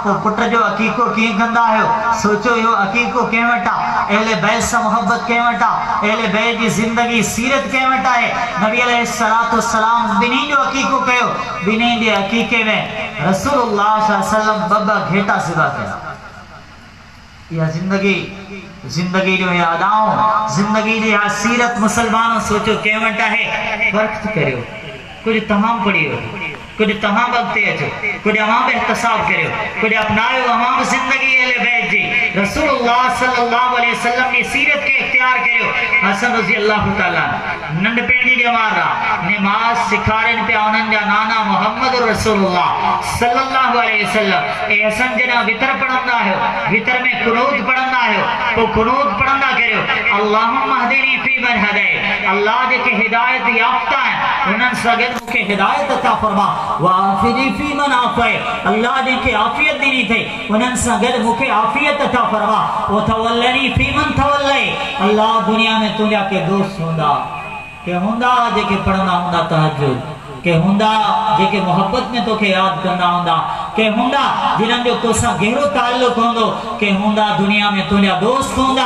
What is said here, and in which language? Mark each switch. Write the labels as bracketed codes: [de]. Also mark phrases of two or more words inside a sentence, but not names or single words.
[sd] पोइ पुट जो अक़ीक़ो कीअं कंदा आहियो? सोचो इहो अक़ीक़ो कंहिं वटि आहे? अहले बैत सां मोहब्बत कंहिं वटि आहे? अहले बैत जी ज़िंदगी सीरत कंहिं वटि आहे? नबी अलैहिस्सलाम ॿिन्ही जो अक़ीक़ो कयो। ॿिन्ही जे अक़ीक़े में रसूलुल्लाह [ar] صلى الله عليه وسلم [sd] ॿ घेटा सिधा कया। यह जिंदगी जो ये अदाओं, जिंदगी जो यह सीरत मुसलमानों सोचो कंहिं वटि आहे? फ़र्क़ करियो, कुछ तमाम पढ़ियो, कुछ तमाम अॻिते अचो, कुछ अवां बि एहतसाब करियो, कुछ अपनायो अवां बि ज़िंदगी अहले बैत जी रसूलुल्लाह [ar] صلى الله عليه وسلم [sd] की सीरत के इख्तियार करियो। हसन [ar] رضي الله تعالى [sd] नंढपिण जी ॼमार आहे, नमाज सिखारनि पिया उन्हनि जा नाना मुहम्मद रसूलुल्लाह [ar] صلى الله عليه وسلم. [sd] ए हसन जना वितर पढ़ंदा आहियो, वितर में कुनूत पढ़ंदा आहियो, तो कुनूत पढ़ंदा करियो [ar] اللهم اهدني في من هديت. [sd] अल्लाह जेके हिदायत याफ्ता आहिनि उन्हनि सां गॾु मूंखे हिदायत अता फरमा। [ar] وعافني في من عافيت, [sd] अल्लाह जेके आफ़ियत ॾिनी अथई उन्हनि सां गॾु मूंखे आफ़ियत अता फरमा। [ar] و تولني في من توليت, [sd] अल्लाह दुनिया में तुंहिंजा के दोस्त हूंदा, के हूंदा जेके पढ़ंदा हूंदा तहज्जुद, के हूंदा जेके मोहब्बत में तोखे याद कंदा हूंदा, के हूंदा जिन्हनि जो तोसां गहरो ताल्लुक हूंदो, के हूंदा दुनिया में तुंहिंजा दोस्त हूंदा।